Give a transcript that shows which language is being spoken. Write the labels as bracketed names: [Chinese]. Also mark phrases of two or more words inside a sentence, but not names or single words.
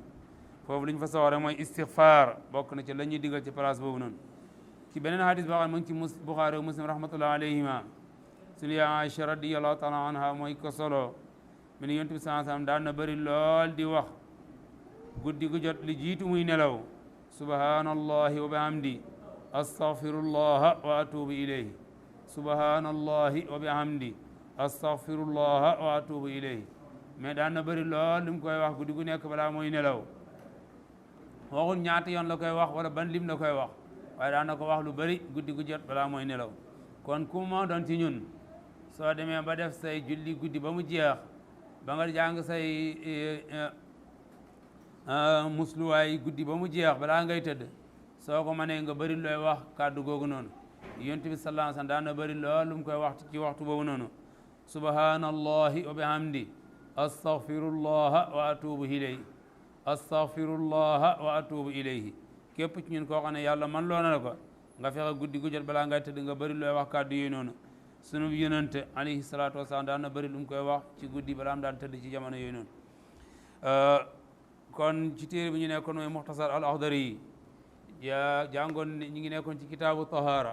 [Wolof] foofu li ñu fa soxla mooy istighfar bokk na ci la ñuy digal ci place boobu noonu. ci beneen hadis boo xam ne mu ngi ci Buxaari wa Muslim [Arabic] رحمة الله عليهما [Wolof] sunu yaay Aïcha [Arabic] رضي الله تعالى عنها [Wolof] mooy ko solo mi ne Yonent bi [Arabic] صلى الله عليه وسلم [Wolof] daan na bëri lool di wax guddi gu jot li jiitu muy nelaw [Arabic] سبحان الله وبحمده أستغفر الله وأتوب إليه سبحان الله وبحمده أستغفر الله وأتوب إليه. [Wolof] mais daan na bëri lool li mu koy wax guddi gu nekk balaa mooy nelaw. waxul ñaata yoon la koy wax wala ban lim la koy wax waaye daan na ko wax lu bëri guddi gu jot balaa mooy nelaw. kon ku ma doon ci ñun soo demee ba def say julli guddi ba mu jeex ba nga jàng say musluwaay guddi ba mu jeex balaa ngay tëdd soo ko mënee nga bëri looy wax kàddu googu noonu. Yonent bi [Arabic] صلى الله عليه وسلم [Wolof] daan na bëri lool lu mu koy wax ci waxtu boobu noonu [Arabic] سبحان الله وبحمده أستغفر الله وأتوب إليه أستغفر الله وأتوب إليه. [Wolof] képp ci ñun koo xam ne yàlla man loo na la ko nga fexe guddi gu jot balaa ngay tëdd nga bëri looy wax kàddu yooyu noonu. sunu Yonent [Arabic] عليه الصلاة والسلام [Wolof] daan na bëri lu mu koy wax ci guddi balaa am daan tëdd ci jamono yooyu noonu. kon ci téere bi ñu nekkoon mooy Muxtasar al Axdari yi jàngoon ñu ngi nekkoon ci [Arabic] كتاب الطهارة.